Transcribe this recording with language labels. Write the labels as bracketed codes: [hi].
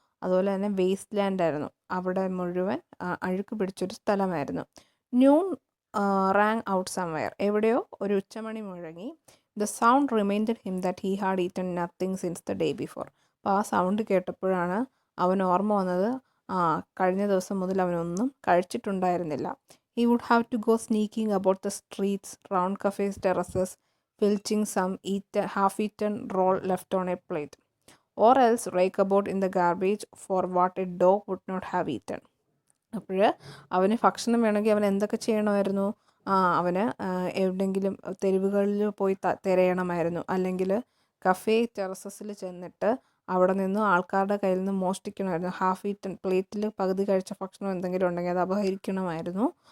[ml] അതുപോലെ തന്നെ waste land ആയിരുന്നു. അവിടെ മുഴുവൻ അഴുക്ക് പിടിച്ചൊരു സ്ഥലമായിരുന്നു. [en] Noon rang out somewhere. എവിടെയോ ഒരു ഉച്ചമണി മുഴങ്ങി. The sound reminded him that he had eaten nothing since the day before. [ml] അപ്പോൾ ആ സൗണ്ട് കേട്ടപ്പോഴാണ് അവൻ ഓർമ്മ വന്നത്, കഴിഞ്ഞ ദിവസം മുതൽ അവനൊന്നും കഴിച്ചിട്ടുണ്ടായിരുന്നില്ല. [en] He would have to go sneaking about the streets, round cafes, terraces, filching some half-eaten roll left on a plate, or else rake about in the garbage for what a dog would not have eaten. [ml] അപ്പോൾ അവന് ഭക്ഷണം വേണമെങ്കിൽ അവൻ എന്തൊക്കെ ചെയ്യണമായിരുന്നു? അവന് എവിടെയെങ്കിലും തെരുവുകളിൽ പോയി തിരയണമായിരുന്നു, അല്ലെങ്കിൽ കഫേ ടെറസസിൽ ചെന്നിട്ട് അവിടെ നിന്നും ആൾക്കാരുടെ കയ്യിൽ നിന്ന് മോഷ്ടിക്കണമായിരുന്നു. ഹാഫ് ഈറ്റൻ പ്ലേറ്റിൽ പകുതി കഴിച്ച ഭക്ഷണം എന്തെങ്കിലും ഉണ്ടെങ്കിൽ അത് അപഹരിക്കണമായിരുന്നു.